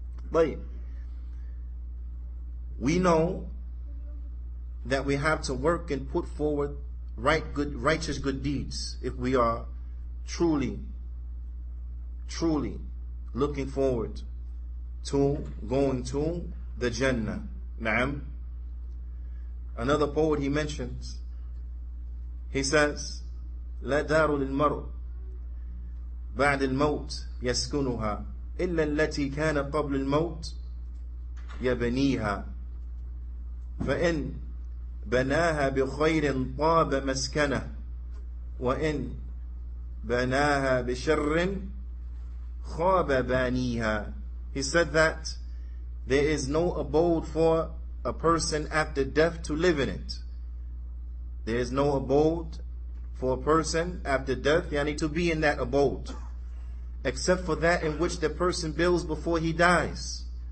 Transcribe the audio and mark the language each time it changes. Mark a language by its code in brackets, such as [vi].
[en] But we know that we have to work and put forward righteous good deeds if we are truly looking forward to going to the Jannah. Naam. Another poet, he mentions, he says, [ar] لا دار للمرء بعد الموت يسكنها إلا التي كان قبل الموت يبنيها فإن بناها بخير طاب مسكنه وإن بناها بشر خاب بانيها. [en] He said that there is no abode for a person after death to live in it. There is no abode for a person after death, yani to be in that abode, except for that in which the person builds before he dies.